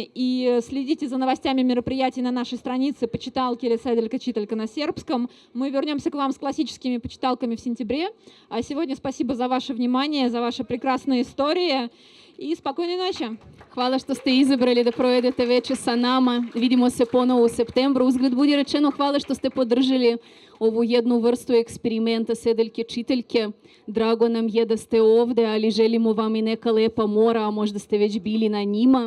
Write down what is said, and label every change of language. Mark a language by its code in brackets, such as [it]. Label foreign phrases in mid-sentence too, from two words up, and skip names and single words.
[ru] И следите за новостями мероприятий на нашей странице «Почиталки» или «Седелька читалька» на сербском. Мы вернемся к вам с классическими почиталками в сентябре. А сегодня спасибо за ваше внимание, за ваши прекрасные истории. И спокойной ночи. [sr] Hvala što ste izabrali da provedete veče sa nama. Vidimo se ponovo u septembru. Uzgled budi rečeno, hvala što ste podržali ovu jednu vrstu eksperimenta Sedeljke čiteljke. Drago nam je da ste ovde, ali želimo vam i neka lepa mora, a možda ste već bili na njima.